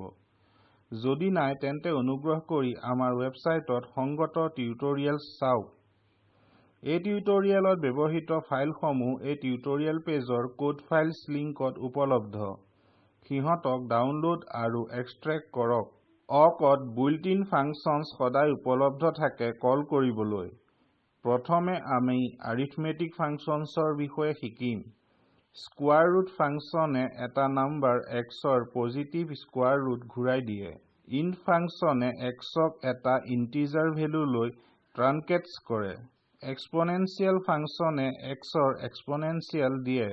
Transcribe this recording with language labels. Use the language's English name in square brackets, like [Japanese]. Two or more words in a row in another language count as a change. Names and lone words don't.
[Assamese] যদি নাই তেন্তে অনুগ্ৰহ কৰি আমাৰ ৱেবছাইটত সংগত টিউটৰিয়েলছ চাওক। এই টিউটৰিয়েলত ব্যৱহৃত ফাইলসমূহ এই [English] tutorial page code files link [Assamese] উপলব্ধ। সিহঁতক ডাউনলোড আৰু এক্সট্ৰেক্ট কৰক। অকড [English] built-in functions [Assamese] সদায় উপলব্ধ থাকে কল কৰিবলৈ। প্ৰথমে আমি [English] arithmetic functions [Assamese] ৰ বিষয়ে শিকিম। [English] square root function [Assamese] এটা নাম্বাৰ xৰ [English] positive square root [Assamese] ঘূৰাই দিয়ে। [English] int function [Assamese] xক এটা [English] integer value [Assamese] ট্ৰানকেটছ কৰে। [English] exponential function [Assamese] xৰ এক্সপনেনচিয়েল দিয়ে।